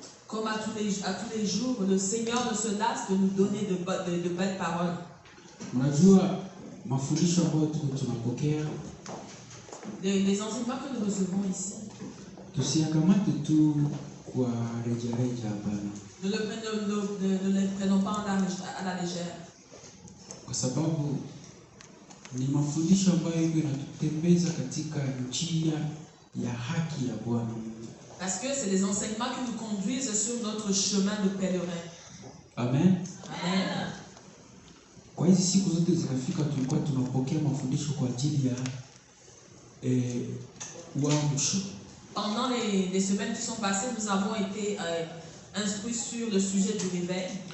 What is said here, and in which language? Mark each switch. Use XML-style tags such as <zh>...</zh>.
<fr>Comme à tous les jours, le Seigneur ne se lasse de nous donner de belles paroles.</fr> <sw>Unajua mafundisho ambayo tunapokea,</sw> <fr>les enseignements que nous recevons ici,</fr> <sw>tusiyakamate tu kwa rejareja hapana.</sw> <fr>Ne les prenons pas à la légère.</fr> <sw>Kwa sababu ni mafundisho ambayo yanatutembeza katika njia ya haki ya Bwana.</sw> <fr>Parce que c'est les enseignements qui nous conduisent sur notre chemin de pèlerin. Amen. Amen.</fr> <sw>Kwa hizi siku zote zinafika, tulikuwa tunapokea mafundisho kwa ajili ya uamsho.</sw> <fr>Pendant les semaines qui sont passées, nous avons été instruits sur le sujet du réveil.</fr>